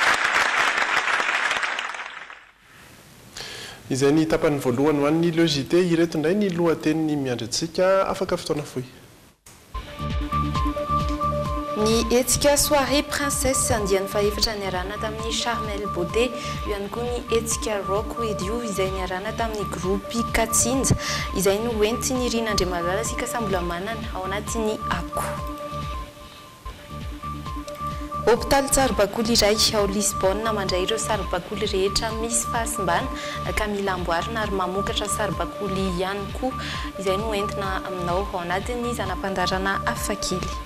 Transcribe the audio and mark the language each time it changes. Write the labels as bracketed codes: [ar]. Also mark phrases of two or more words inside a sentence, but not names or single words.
[mg] Izay ny tapany voalohany ho an'ny logité ireto indray ny lohateniny miandratsika afaka fotoana fohy. Ny etsika [fr] soirée princesse [mg] andiany fahefatra niarana tamin'ny Charmel Beauté ihany koa ny etsika rock with you izay niarana tamin'ny groupe Katsinja izay no hoenty ny Rinandriamalala sika sambola manana ao anatin'ny ako. Hôpitaly Tsarabakoly iray ao Lisbonne mandray ireo saribakoly rehetra misy fahasimbana ka mila amboarina ary mamokatra saribakoly ihany koa izay no entina aminao ao anatin'ny zanam-pandarana hafakely.